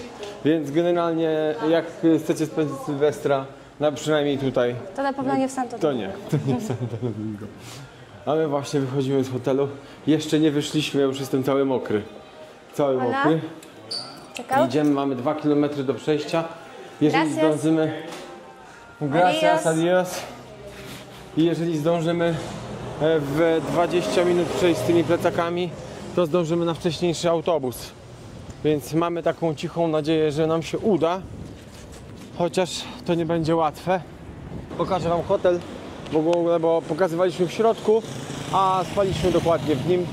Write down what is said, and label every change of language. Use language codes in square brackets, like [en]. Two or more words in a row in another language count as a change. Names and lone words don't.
[pl] Więc generalnie jak chcecie spędzić Sylwestra, przynajmniej tutaj, to na pewno nie w Santo Domingo. To nie w Santo Domingo. A my właśnie wychodzimy z hotelu. Jeszcze nie wyszliśmy, ja już jestem cały mokry. Mokry. Czekał? Idziemy, mamy 2 km do przejścia. Jeżeli [es] Gracias. [pl] zdążymy... [es] Gracias, adios. [pl] I jeżeli zdążymy w 20 minut przejść z tymi plecakami, to zdążymy na wcześniejszy autobus. Więc mamy taką cichą nadzieję, że nam się uda. Chociaż to nie będzie łatwe. Pokażę wam hotel, bo pokazywaliśmy w środku, a spaliśmy dokładnie w nim.